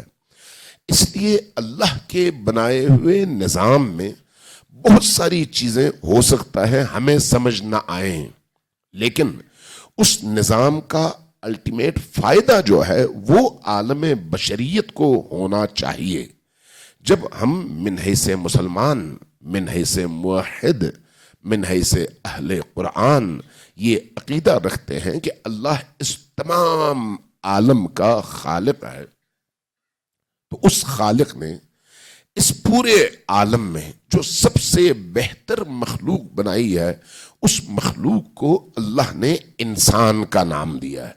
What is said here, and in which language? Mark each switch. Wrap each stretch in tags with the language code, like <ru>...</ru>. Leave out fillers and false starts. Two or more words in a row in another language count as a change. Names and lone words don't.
<ur>اس لیے اللہ کے بنائے ہوئے نظام میں بہت ساری چیزیں ہو سکتا ہے ہمیں سمجھ نہ آئیں، لیکن اس نظام کا الٹیمیٹ فائدہ جو ہے وہ عالم بشریت کو ہونا چاہیے۔ جب ہم من حیث مسلمان، من حیث موحد، من حیث اہل قرآن یہ عقیدہ رکھتے ہیں کہ اللہ اس تمام عالم کا خالق ہے، تو اس خالق نے اس پورے عالم میں جو سب سے بہتر مخلوق بنائی ہے، اس مخلوق کو اللہ نے انسان کا نام دیا ہے۔</ur>